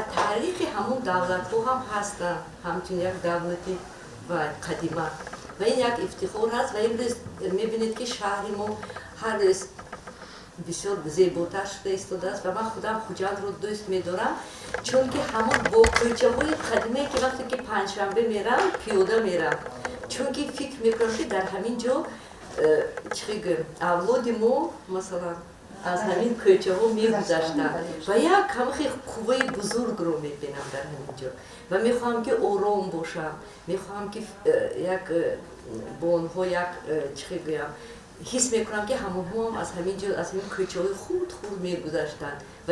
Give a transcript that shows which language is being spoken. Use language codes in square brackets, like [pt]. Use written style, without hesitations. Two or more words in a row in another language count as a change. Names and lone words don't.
[tg] Таърихи ҳамон давлатҳо ҳам ҳастан ҳамчун як давлатӣ ва қадима ва ин як ифтихор ҳаст ва имрӯз мебинед ки шаҳри мо ҳар рӯз бисёр зеботар шуда истодааст ва ман худам Хуҷандро дӯст медорам чунки ҳамон боғчаҳои қадимӣ ки вақте ки панҷшанбе мерам пиёда мерам чунки фикр мекунам ки дар ҳамин ҷо чӣ гӯям авлоди мо масалан аз ҳамин кӯчаҳо мегузаштанд ва як ҳамахи қувваи бузургро мебинам дар ҳамин ҷо ва мехоҳам ки ором бошам, мехоҳам ки як бонҳо як чӣ гӯям ҳис мекунам ки ҳамаҳоам аз ҳамин ҷо аз ҳамин кӯчаҳои хурд мегузаштанд ва